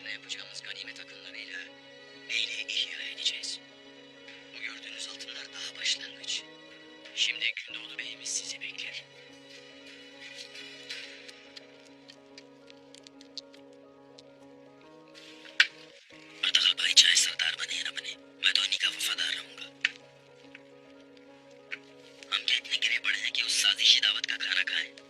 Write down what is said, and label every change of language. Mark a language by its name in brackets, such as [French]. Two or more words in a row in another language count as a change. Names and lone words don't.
[Turkish] yapacağımız ganimet akınlarıyla beyliği ihya edeceğiz. Bu gördüğünüz altınlar daha başlangıç. Şimdi Gündoğdu Bey'imiz sizi bekler. [Hindi] अर्तगल भाई चाहे सरदार बने या न बने, मैं तो इन्हीं का वफादार रहूंगा। हम क्या इतने गिरे पड़े हैं कि उस साजिशी दावत का खाना खाएं?